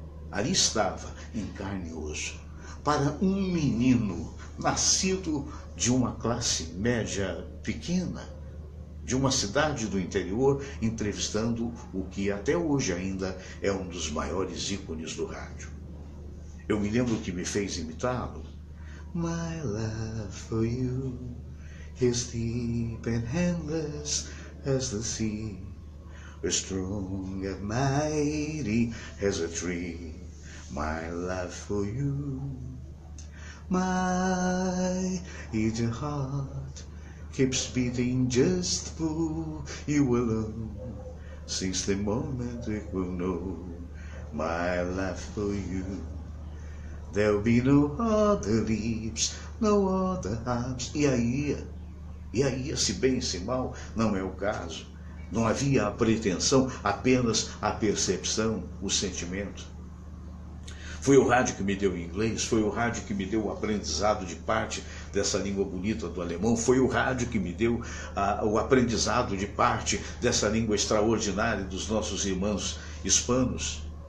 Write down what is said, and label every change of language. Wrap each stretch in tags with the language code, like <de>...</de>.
<pt>Ali estava, em carne e osso, para um menino nascido de uma classe média pequena, de uma cidade do interior, entrevistando o que até hoje ainda é um dos maiores ícones do rádio. Eu me lembro que me fez imitá-lo.</pt> <en>My love for you is deep and endless as the sea, strong and mighty as a tree. My love for you, my eager heart keeps beating just for you alone, since the moment it will know my love for you. There'll be no other lips, no other arms.</en> <pt>E aí, se bem, se mal, não é o caso. Não havia a pretensão, apenas a percepção, o sentimento. Foi o rádio que me deu inglês, foi o rádio que me deu o aprendizado de parte dessa língua bonita do alemão, foi o rádio que me deu o aprendizado de parte dessa língua extraordinária dos nossos irmãos hispanos.</pt>